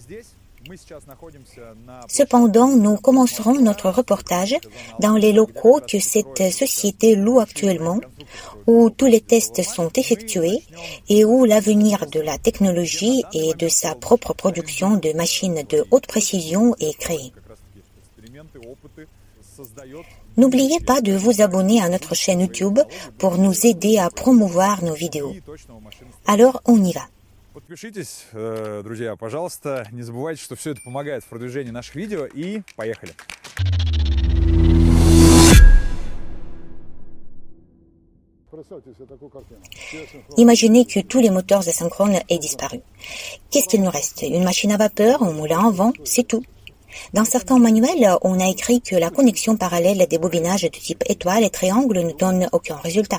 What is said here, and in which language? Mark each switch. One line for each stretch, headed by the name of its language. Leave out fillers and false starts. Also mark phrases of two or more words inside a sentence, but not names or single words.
French: Cependant, nous commencerons notre reportage dans les locaux que cette société loue actuellement, où tous les tests sont effectués et où l'avenir de la technologie et de sa propre production de machines de haute précision est créé. N'oubliez pas de vous abonner à notre chaîne YouTube pour nous aider à promouvoir nos vidéos. Alors, on y va.
Russian: Подпишитесь, друзья, пожалуйста. Не забывайте, что все это помогает в продвижении наших видео. И поехали.
French: Imaginez que tous les moteurs asynchrones aient disparu. Qu'est-ce qu'il nous reste? Une machine à vapeur, un moulin à vent, c'est tout. Dans certains manuels, on a écrit que la connexion parallèle des bobinages de type étoile et triangle ne donne aucun résultat.